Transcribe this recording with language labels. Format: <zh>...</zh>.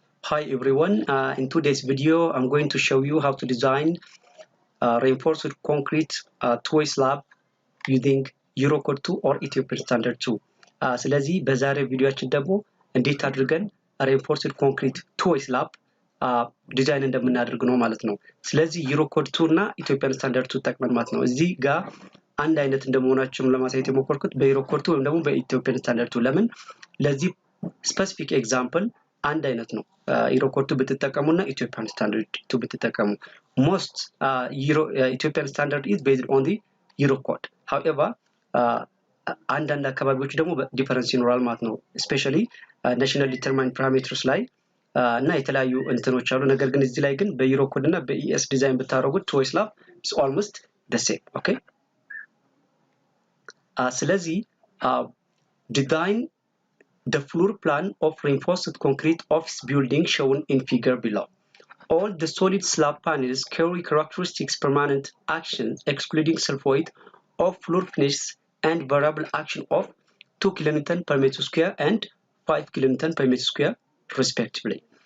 <en>Hi everyone, in today's video I'm going to show you how to design reinforced concrete two-way slab using Eurocode 2 or Ethiopian standard 2.</en> <am>ስለዚህ በዛሬው ቪዲዮአችን ደግሞ እንዴት አድርገን reinforced concrete two-way slab ዲዛይን እንደምናደርግ ነው ማለት ነው። ስለዚህ Eurocode 2 እና Ethiopian standard 2 ተጠቅመን ማለት ነው። እዚህ ጋር አንድ አይነት እንደመሆናቸው ለማሳየት የሞከርኩት በዩሮኮድ 2 ወይም ደግሞ በኢትዮጵያን ስታንዳርድ 2 ለምን ለዚህ ስፔሲፊክ ኤግዛምፕል አንድ አይነት ነው። Eurocode 2 ብትጠቀሙና Ethiopian standard 2 ብትጠቀሙ</am> <en>most Ethiopian standard is based on the Eurocode.</en> <am>However, አንዳንድ አካባቢዎች ደግሞ ዲፈረንስ ይኖራል ማለት ነው። especially national determined parameters ላይ እና የተለያዩ እንትኖች አሉ። ነገር ግን እዚህ ላይ ግን በዩሮኮድ እና በኢኤስ ዲዛይን ብታረጉት</am> <en>two-way slab is almost the same. Okay?</en> <am>ስለዚህ</am> <en>design the floor plan of reinforced concrete office building shown in figure below. All the solid slab panels carry characteristics permanent action excluding sulfate of floor finish and variable action of 2 kN per meter square and 5 kN per meter square respectively.</en>